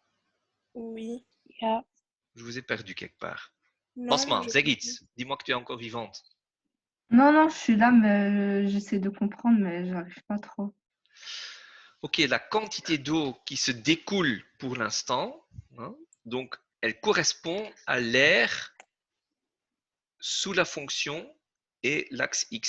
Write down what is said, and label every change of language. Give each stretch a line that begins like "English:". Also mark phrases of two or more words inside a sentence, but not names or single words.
French: Oui.
Dutch: Ja.
French: Je vous ai perdu quelque part. Non, Basma, je-
Dutch: zeg iets.
French: Dis-moi que tu es encore vivante. Non, je suis là, mais j'essaie de comprendre, mais j'arrive pas trop. Ok, la quantité d'eau qui se découle pour l'instant, hein, donc elle correspond à l'air sous la fonction et l'axe x.